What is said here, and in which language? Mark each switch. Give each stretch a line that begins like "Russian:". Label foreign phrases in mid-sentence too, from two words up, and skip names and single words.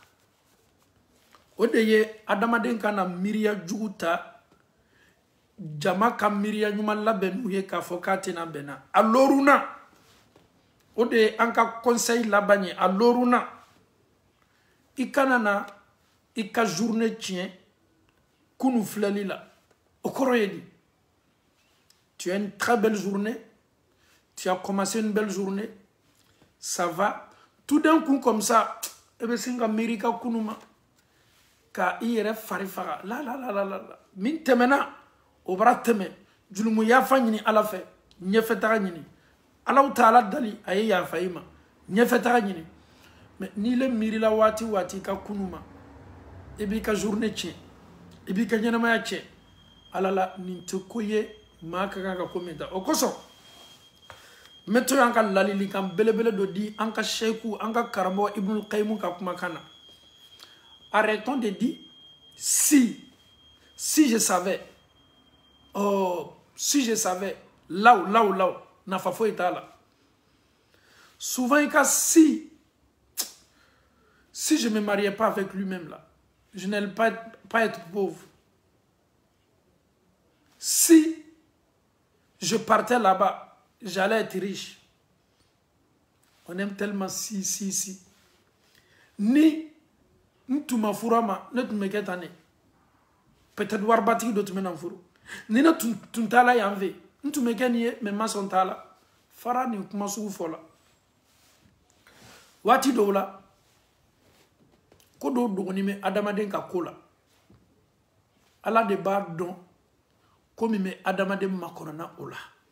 Bambara: o de ye adamaden ka na miiriya jugu ta jama ka miiriya ɲuman labɛn n'u ye k'a fɔ k'a tɛna bɛnna a loruna o de ye an ka conseil laban ye a loruna i kana na i ka journée tiɲɛ kunu filɛli la o kɔrɔ ye di
French: tu as une très belle journée, tu as commencé une belle journée, ça va tout d'un coup comme ça
Bambara: e bɛ sin ka miiri ka kunu ma ka i yɛrɛ fari faga la min tɛmɛna o bara tɛmɛ julumu yafa ɲini ala fɛ ɲɛfɛtaga ɲini alaw taala dali a ye yafa i ma ɲɛfɛtaga ɲini mais n'i le miirila waati waati ka kunu ma i b'i ka journée tiɲɛ i b'i ka ɲɛnamaya tiɲɛ ala la nin tɛ ko ye maa ka kan ka ko min ta o kosɔn n bɛ to y'an ka ladilikan belebele dɔ di an ka sheku an ka karamɔgɔ ibnul qayyim ka kumakan na
French: arrêtons de dire si je savais là
Bambara: nafa foyi t'a la
French: souvent
Bambara: i ka
French: si je me mariais pas avec lui-même là je n'allais pas être pauvre, si je partais là-bas j'allais être riche. On aime tellement si
Bambara: ni ntuma furama ne tun bɛ kɛ tan ne peut-être waribatigi dɔ tun bɛ na furu ni ne tun t'a la yan fɛ n tun bɛ kɛ nin ye mais n ma sɔn t'a la fara nin kuma sugu fɔ la waati dɔw la ko dɔw dɔgɔnin bɛ adamaden ka ko la ala de b'a dɔn ko min bɛ adamaden makɔnɔna o la